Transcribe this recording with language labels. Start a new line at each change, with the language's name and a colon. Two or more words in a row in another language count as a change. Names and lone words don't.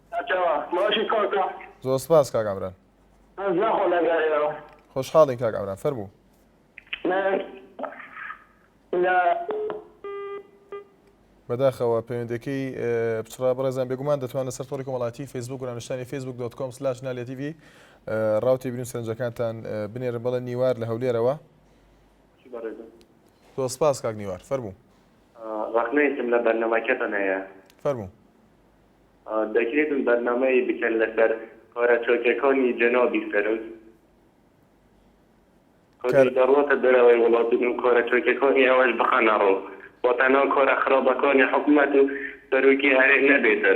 Central Kurdish: زۆر سپاس کاک عەمران. خۆشحاڵین کاک عەمران فەرموو. بەداخەوە پەیوەندەکەی پچڕا بەڕێزان بێگومان دەتوانن لەسەر تۆڕی کۆمەڵایەتی فەیسبوک و ناونیشتانی facebook.com/nalya.tv ڕاوتی بینی و سەرنجەکانتان بنێرن. بەڵێ نیوار لە هەولێرەوە. زۆر سپاس کاک نیوار فەرموو. ڕەخنەیەکم لە بەرنامەکەتان هەیە. فەرموو. دەکرێتم بەرنامەی بکەن لەسەر کارەچۆکەکانی جەنابی سەرۆک دەڕواتە دەرەوەی وڵاتی و کارەچۆکەکانی ئەوەش بخەنە ڕوو بۆ تەنها کارە خراپەکانی حکوومەت و سەرۆکی هەرێم نەبێتن.